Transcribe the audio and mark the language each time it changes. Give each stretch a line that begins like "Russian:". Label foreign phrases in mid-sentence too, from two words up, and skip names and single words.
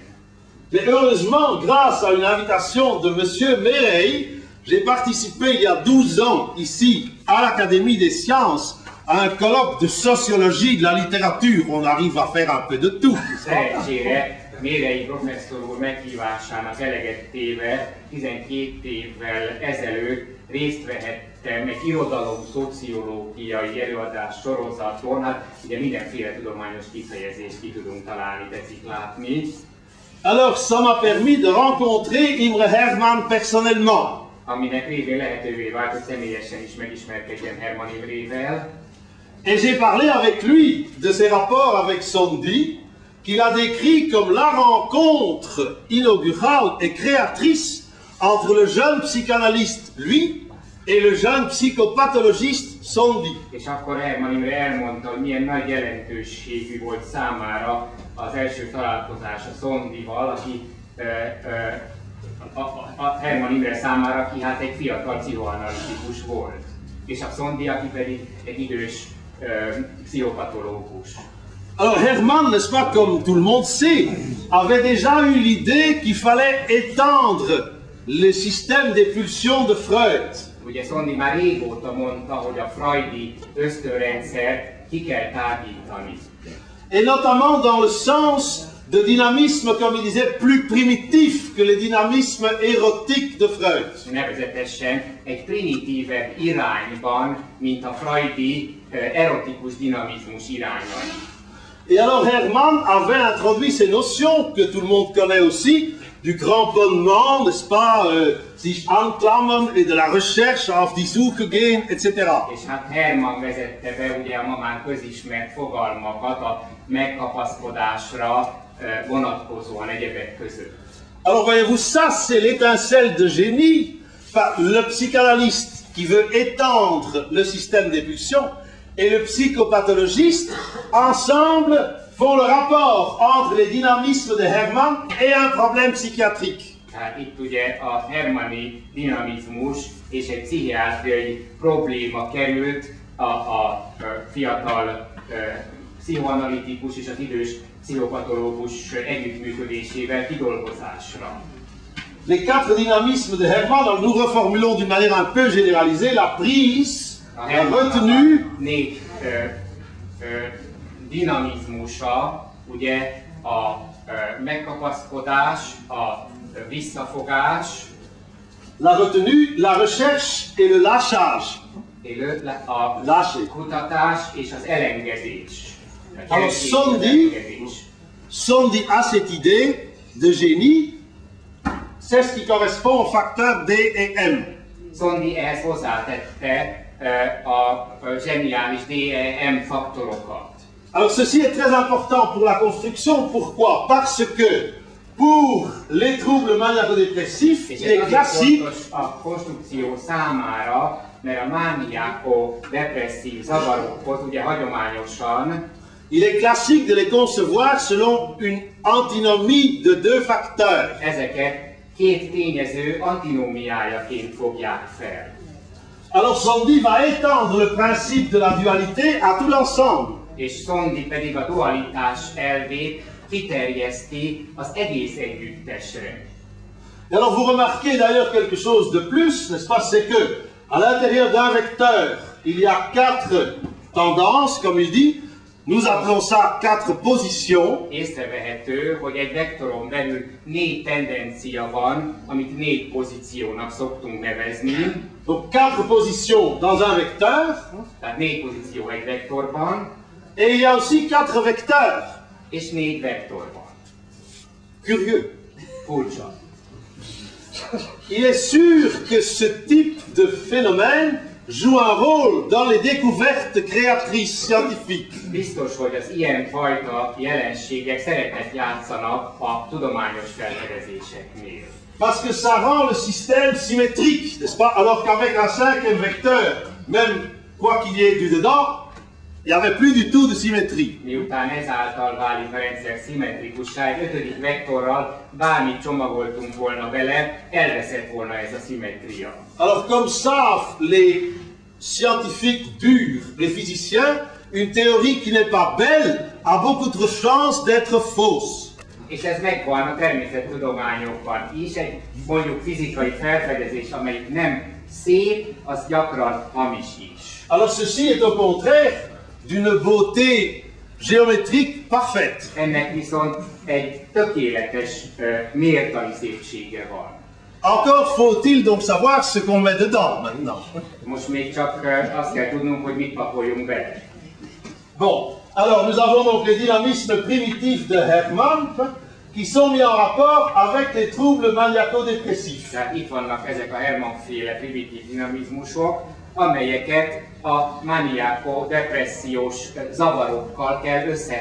French: Mais heureusement, grâce à une invitation de M. Méreille, j'ai participé il y a 12 ans ici à l'Académie des Sciences à un colloque de sociologie de la littérature. On arrive à faire un peu de tout.
Hungarian: Szerencsére Mérei professzor úr meghívásának eleget téve 12 évvel ezelőtt részt vehettem egy irodalom-szociológiai előadás sorozaton, hát ugye mindenféle tudományos kifejezést ki tudunk találni, tetszik látni.
French: Alors, ça m'a permis de rencontrer Imre Hermann personnellement.
Hungarian: Aminek révén lehetővé vált, hogy személyesen is megismerkedjen Hermann Imrével.
French: Et j'ai parlé avec lui de ses rapports avec Sondy, qu'il a décrit comme la rencontre inaugurale et créatrice entre le jeune psychanalyste, lui, et le jeune psychopathologiste Sondy.
Hungarian: És akkor Hermann Imre elmondta, hogy milyen nagy jelentőségű volt számára az első találkozás a Sondyval, aki Hermann Imre számára, aki hát egy fiatal pszichoanalitikus volt. És a Sondy, aki pedig egy idős pszichopatológus.
French: Alors Hermann, n'est-ce pas, comme tout le monde sait, avait déjà eu l'idée qu'il fallait étendre le système des pulsions de Freud.
Hungarian: Ugye Sondy már régóta mondta, hogy a freudi ösztönrendszert ki kell tágítani.
French: Et notamment dans le sens de dynamisme, comme il disait, plus primitif que le dynamisme érotique de Freud.
Hungarian: Nevezetesen egy primitívebb irányban, mint a freudi erotikus dinamizmus irányai.
French: Et alors Hermann avait introduit ces notions que tout le monde connaît aussi, du cramponnement, n'est-ce pas,
German: sich anklammern
French: et de la recherche
German: auf die Suche gehen,
French: etc.
Hungarian: És hát Hermann vezette be ugye a ma már közismert fogalmakat a megkapaszkodásra vonatkozóan egyebek között.
French: Alors voyez-vous, ça c'est l'étincelle de génie, enfin, le psychanalyste qui veut étendre le système des pulsions et le psychopathologiste, ensemble, font le rapport entre les dynamismes de Hermann et un problème psychiatrique.
Hungarian: Tehát itt ugye a hermanni dinamizmus és egy pszichiátriai probléma került a fiatal pszichoanalitikus és az idős pszichopatológus együttműködésével kidolgozásra.
French: Les quatre dynamismes de Hermann, alors nous reformulons d'une manière un peu généralisée, la prise, la retenue,
Hungarian: négy dinamizmusa, ugye a megkapaszkodás, a visszafogás,
French: la retenue, la recherche et le lâchage.
Hungarian: A kutatás és az elengedés.
French: Alors Sondy a cette idée de génie, c'est ce qui correspond aux facteurs D et M.
Hungarian: Sondy ehhez hozzátette a zseniális D-E-M faktorokat.
French: Alors ceci est très important pour la construction, pourquoi? Parce que pour les troubles maniaco-dépressifs, il est classique
Hungarian: a konstrukció számára, mert a mániáko-depresszív zavarokhoz ugye hagyományosan
French: il est classique de les concevoir selon une antinomie de deux facteurs.
Hungarian: Ezeket két tényező antinómiájaként fogják fel.
French: Alors Sondy va étendre le principe de la dualité à tout l'ensemble.
Hungarian: És Sondy pedig a dualitás elvét kiterjeszti az egész együttesre.
French: Et alors vous remarquez d'ailleurs quelque chose de plus, n'est-ce pas, c'est que à l'intérieur d'un vecteur, il y a quatre tendances, comme il dit, nous appelons ça quatre positions.
Hungarian: Észrevehető, hogy egy vektoron belül négy tendencia van, amit négy pozíciónak szoktunk nevezni.
French: Donc quatre positions dans un vecteur.
Hungarian: Tehát négy pozíció egy vektorban.
French: Et il y a aussi quatre vecteurs.
Hungarian: És négy vektorban.
French: Curieux.
Hungarian: Furcsa.
French: Il est sûr que ce type de phénomène joue un rôle dans les découvertes créatrices scientifiques.
Hungarian: Biztos, hogy az ilyen fajta jelenségek szerepet játszanak a tudományos felfedezéseknél.
French: Parce que ça rend le système symétrique, n'est-ce pas? Alors qu'avec un cinquième vecteur, même quoi qu'il y ait du dedans, il n'y avait plus du tout de symétrie.
Hungarian: Miután ezáltal válik a rendszer szimmetrikussá, egy ötödik vektorral bármit csomagoltunk volna bele, elveszett volna ez a szimmetria.
French: Alors comme savent les scientifiques durs, les physiciens, une théorie qui n'est pas belle a beaucoup de chances d'être fausse.
Hungarian: És ez megvan a természettudományokban is, egy mondjuk fizikai felfedezés, amelyik nem szép, az gyakran hamis is.
French: Alors ceci est au contraire d'une beauté géométrique parfaite.
Hungarian: Ennek viszont egy tökéletes mértani szépsége van.
French: Encore faut-il donc savoir ce qu'on met dedans maintenant.
Hungarian: Most még csak azt kell tudnunk, hogy mit pakoljunk bele.
French: Bon, alors nous avons donc les dynamismes primitifs de Hermann qui sont mis en rapport avec les troubles maniaco-dépressifs.
Hungarian: Tehát itt vannak ezek a Hermann-féle primitív dinamizmusok, amelyeket a maniaco-depressziós zavarokkal kell összehozni.